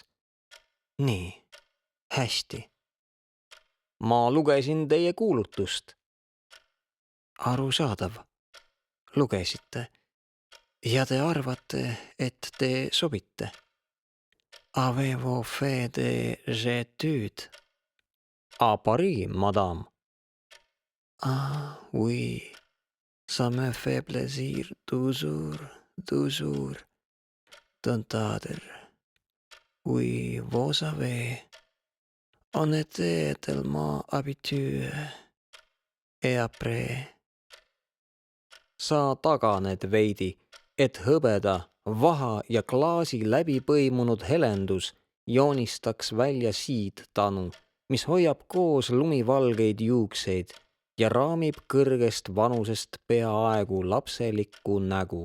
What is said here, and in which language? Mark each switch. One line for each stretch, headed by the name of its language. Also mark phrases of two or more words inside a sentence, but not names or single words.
Estonian: Nii, hästi. Ma lugesin teie kuulutust. Arusaadav. Lugesite. Ja te arvate, et te sobite. Avevo fede j'étude.
French: À Paris, madame. Ah, oui. Ça me fait plaisir toujours d'entendre. Oui, vous savez, on était tellement habitué. Et après.
Estonian: Sa taganed veidi, et hõbeda, vaha ja klaasi läbi põimunud helendus joonistaks välja siidtanu, mis hoiab koos lumivalgeid juukseid ja raamib kõrgest vanusest peaaegu lapselikku nägu.